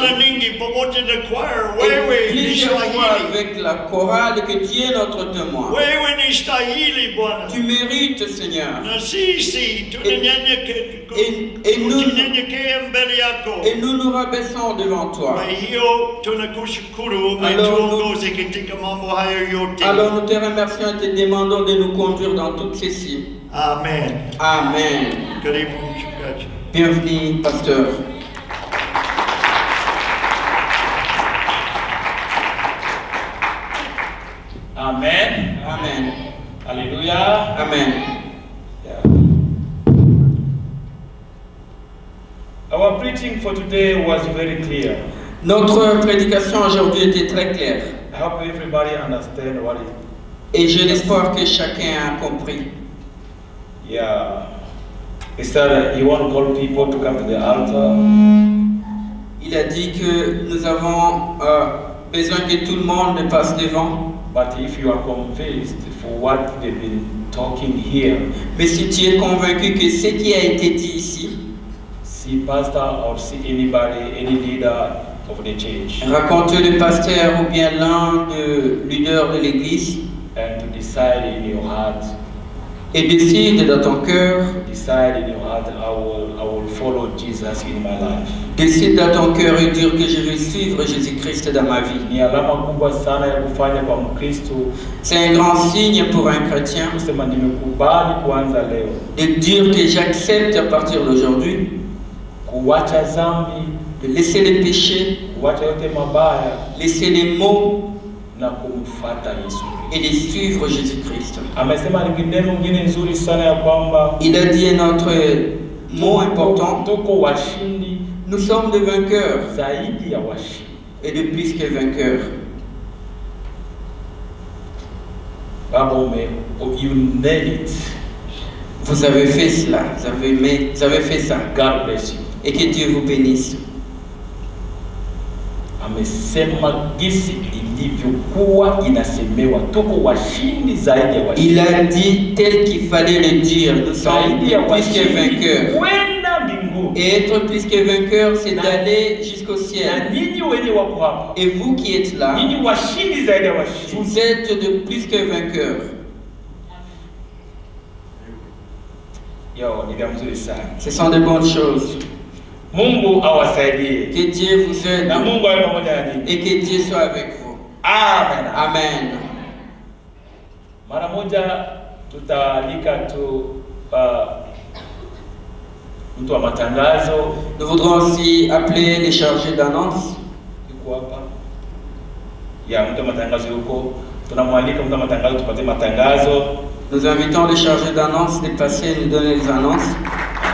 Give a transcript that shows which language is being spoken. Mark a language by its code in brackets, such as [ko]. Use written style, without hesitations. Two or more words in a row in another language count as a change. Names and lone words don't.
[fr] aujourd'hui. [sw] nyingi pamoja na choir, [fr] Et [sw] wewe ni [fr] plusieurs fois [sw] stahili, [fr] avec la chorale que tu es notre témoin. [sw] wewe ni stahili Bwana, [fr] Tu mérites, Seigneur. [sw] na sisi [fr] Et nous [sw] tunanyenyekea mbele yako. [fr] Et nous nous rabaissons devant [sw] Kwa [fr] toi. [sw] hiyo tunakushukuru, [fr] Alors, [sw] umetuongoza katika mambo hayo yote. [fr] Alors nous te remercions et te demandons de nous conduire dans toutes ceci. Amen. Amen. [sw] Karibu mchungaji. [fr] Bienvenue, pasteur. Amen. Amen. Hallelujah. Amen. [en] Yeah. Our preaching for today was very clear. [fr] Notre prédication aujourd'hui était très claire. [en] I hope everybody understand what it. [fr] Et j'ai l'espoir que chacun a compris. [en] Yeah. It's that you want to call people to come to the altar. [fr] Il a dit que nous avons besoin que tout le monde passe devant. [en] But if you are convinced for what they've been talking here, [fr] Mais si tu es convaincu que ce qui a été dit ici, [en] see pastor or see anybody, any leader of the church, [fr] raconte le pasteur ou bien l'un des leaders de l'église, [en] and to decide in your heart [fr] Et décide dans ton cœur, [en] decide in your heart, I will follow Jesus in my life. [fr] décide dans ton cœur et dire que je vais suivre Jésus-Christ dans ma vie. [sw] Ni alama kubwa sana ya kufanya kwa Mkristo [fr] C'est un grand signe pour un chrétien [sw] kusema nimekubali kuanza leo [fr] de dire que j'accepte à partir d'aujourd'hui [sw] kuacha dhambi, [fr] de laisser les péchés, [sw] kuacha yote mabaya [fr] laisser les maux [sw] na kumfuata Yesu. [fr] et de suivre Jésus-Christ. [sw] Amesema ni neno ngine nzuri sana ya kwamba [fr] Il a dit un autre mot important, [sw] tuko washindi [fr] nous sommes des vainqueurs [sw] zaidi ya washindi. [fr] et de plus que vainqueurs. [en] Baba you nailed it. [fr] Vous avez fait cela, vous avez fait ça. [en] God bless you. [fr] Et que Dieu vous bénisse. [sw] Amesema gisi ilivyokuwa inasemewa, tuko washindi zaidi ya washindi. [fr] Il a dit tel qu'il fallait le dire, nous sommes plus que vainqueurs. [sw] Kwenda mbinguni. [fr] Et être plus que vainqueur, c'est d'aller jusqu'au [sw] Na [fr] ciel. [sw] ninyi wenye wako hapa, [fr] Et vous qui êtes là, [sw] ninyi washindi zaidi ya washindi. [fr] vous êtes de plus que vainqueurs. [sw] Yo, ni vya mzuri sana. [fr] Ce sont de bonnes choses. [sw] Mungu awasaidie. [fr] Que Dieu vous aide [sw] Na Mungu awe pamoja na ninyi. [fr] et que Dieu soit avec vous. Amen. Amen. [sw] Mara moja tutaalika tu mtu wa matangazo [fr] Nous voudrons aussi appeler les chargés d'annonce. [sw] yuko hapa. Ya mtu wa matangazo yuko. Tunamwalika mtu wa matangazo tupatie matangazo. [fr] Nous invitons les chargés d'annonce de passer et nous donner les annonces.